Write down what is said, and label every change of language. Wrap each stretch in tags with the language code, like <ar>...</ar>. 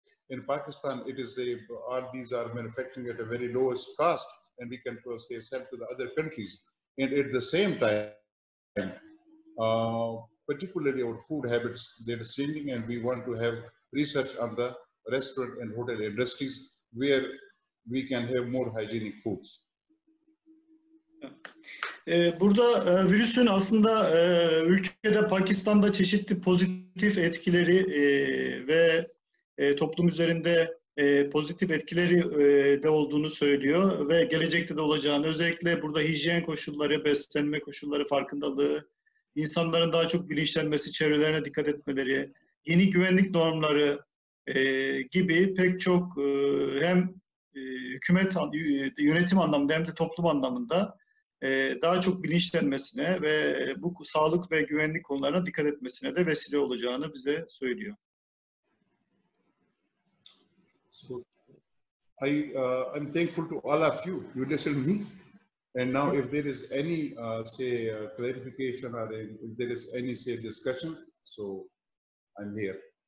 <en>In Pakistan, it is these are manufacturing at a very lowest cost, and we can, say, sell to the other countries. And at the same time, particularly our food habits, that is changing, and we want to have research on the restaurant and hotel industries where we can have more hygienic foods.</en> <tr>Burada virüsün aslında ülkede, Pakistan'da çeşitli pozitif etkileri ve toplum üzerinde pozitif etkileri de olduğunu söylüyor ve gelecekte de olacağını, özellikle burada hijyen koşulları, beslenme koşulları farkındalığı, insanların daha çok bilinçlenmesi, çevrelerine dikkat etmeleri, yeni güvenlik normları gibi pek çok hem hükümet yönetim anlamında hem de toplum anlamında daha çok bilinçlenmesine ve bu sağlık ve güvenlik konularına dikkat etmesine de vesile olacağını bize söylüyor.</tr> <en>So, I'm thankful to all of you. You listen me. And now if there is any, say, clarification or if there is any, say, discussion, so I'm here.</en>